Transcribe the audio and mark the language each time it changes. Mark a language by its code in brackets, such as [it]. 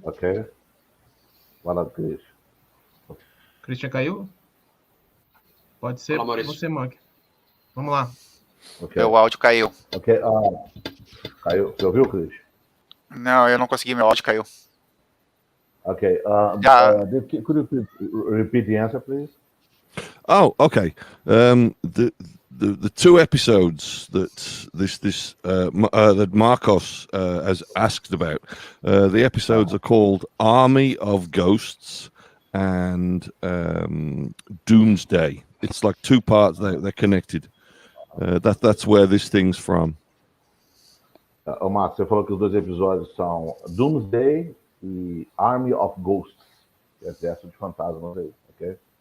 [pt] Ok. Vai lá, Cris. Christian caiu? Pode ser você, Monk. Vamos lá. [en] Okay. [pt] Meu áudio caiu. Ok. Caiu. Você ouviu, Cris? Não, eu não consegui, meu áudio caiu. Ok. [en] Could you repeat the answer, please? Oh, okay. The two episodes that that Marcos has asked about, the episodes are called Army of Ghosts and Doomsday. It's like two parts. They're connected. That's where this thing's from. [pt] Marcos, você falou que os dois episódios são Doomsday e Army of Ghosts. Exército de fantasmas aí, okay?